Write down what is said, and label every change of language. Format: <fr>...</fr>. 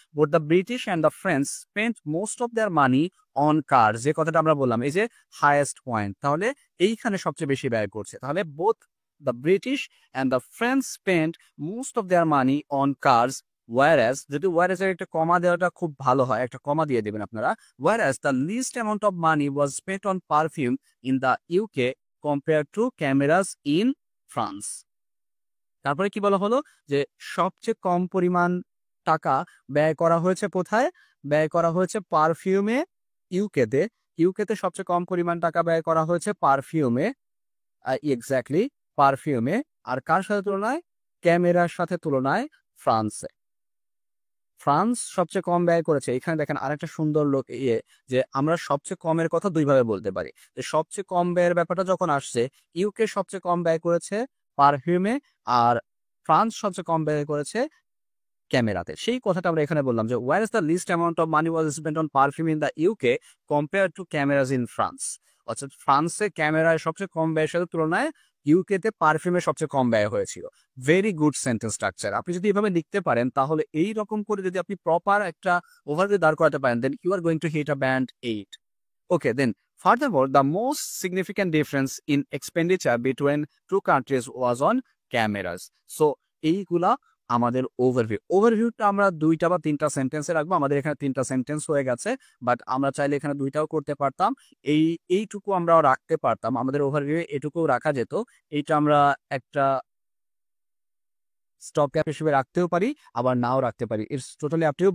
<en>both the British and the French spent most of their money on car,</en> <bn>যে কথাটা আমরা বললাম, এই যে হাইয়েস্ট পয়েন্ট। তাহলে এইখানে সবচেয়ে বেশি ব্যয় করছে।</bn> <en>তাহলে বোথ the British and the French spent most of their money on cars, whereas</en> <bn>যদি whereas এর একটা কমা দেওয়াটা খুব ভালো হয়, একটা কমা দিয়ে দেবেন আপনারা,</bn> <en>whereas the least amount of money was spent on perfume in the UK compared to cameras in France.</en> <bn>তারপরে কি বলা হলো? যে সবচেয়ে কম পরিমাণ টাকা ব্যয় করা হয়েছে কোথায়? ব্যয় করা হয়েছে পারফিউমে। ইউকেতে সবচেয়ে কম পরিমাণ টাকা ব্যয় করা হয়েছে পারফিউমে, এক্স্যাক্টলি পারফিউমে। আর কার সাথে তুলনায়? ক্যামেরার সাথে তুলনায় ফ্রান্সে। ফ্রান্স সবচেয়ে কম ব্যয় করেছে। এখানে দেখেন আরেকটা সুন্দর যে আমরা সবচেয়ে কমের কথা দুইভাবে বলতে পারি। যে সবচেয়ে কম ব্যয়ের ব্যাপারটা যখন আসছে, ইউকে সবচেয়ে কম ব্যয় করেছে পারফিউমে, আর ফ্রান্স সবচেয়ে কম ব্যয় করেছে ক্যামেরাতে। সেই কথাটা আমরা এখানে বললাম যে</bn> <en>where is the least amount of money was spent on perfume in the UK compared to cameras in France.</en> <bn>অর্থাৎ ফ্রান্সে ক্যামেরায় সবচেয়ে কম ব্যয়ের সাথে তুলনায় ইউকেতে পারফিউমে সবচেয়ে কম ব্যয় হয়েছিল।</bn> <en>Very good sentence structure.</en> <bn>আপনি যদি এভাবে লিখতে পারেন, তাহলে এই রকম করে যদি আপনি প্রপার একটা ওভারভিউ দাঁড় করাতে পারেন,</bn> <en>Then you are going to hit a band 8. Okay, then furthermore, the most significant difference in expenditure between two countries was on cameras.</en> <bn>So এইগুলা আমাদের ওভারভিউটা আমরা 2টা বা 3টা সেন্টেন্সে রাখবো। আমাদের এখানে 3টা সেন্টেন্স হয়ে গেছে, বাট আমরা চাইলে এখানে 2টাও করতে পারতাম। এইটুকু আমরাও রাখতে পারতাম, আমাদের ওভারভিউ এটুকুও রাখা যেত। এইটা আমরা একটা স্টপ গ্যাপ হিসেবে রাখতেও পারি, আবার নাও রাখতে পারি।</bn> <en>It's totally up to you.</en>